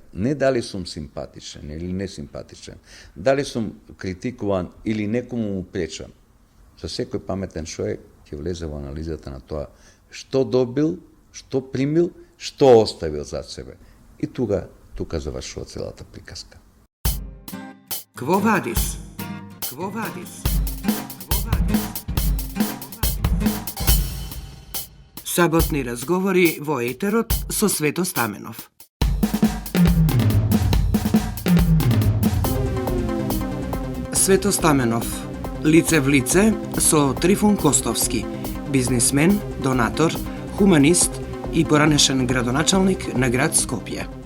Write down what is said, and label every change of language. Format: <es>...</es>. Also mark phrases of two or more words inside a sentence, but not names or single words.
<mk>Не дали сум симпатичен или не симпатичен, дали сум критикуван или некому му пречам. За секој паметен човек ќе влезе во анализата на тоа што добил, што примил, што оставил зад себе. И тука завршува целата приказка.</mk> <la>Quo vadis? Quo vadis? Quo vadis?</la> <mk>Саботни разговори во етерот со Свето Стаменов. Свето Стаменов, лице в лице со Трифун Костовски, бизнисмен, донатор, хуманист и поранешен градоначалник на град Скопје.</mk>